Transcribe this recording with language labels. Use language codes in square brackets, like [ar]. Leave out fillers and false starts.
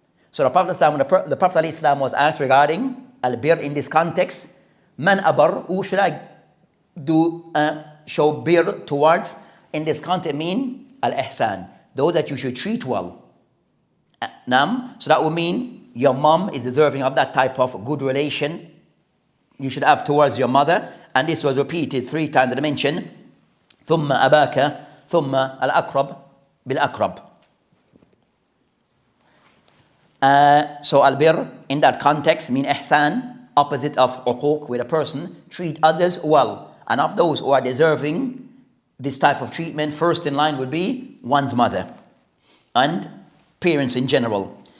[en] So the Prophet ﷺ, when the Prophet ﷺ was asked regarding al-bir in this context, man abar, who should I do show bir towards? In this context mean al-ihsan, those that you should treat well. Nam, so that would mean your mom is deserving of that type of good relation you should have towards your mother. And this was repeated 3 times in the mention. [ar] ثم أباك ثم الأقرب بالأقرب. [en] So albir in that context mean ihsan, opposite of uquq, where a person treat others well. And of those who are deserving this type of treatment, first in line would be one's mother and parents in general.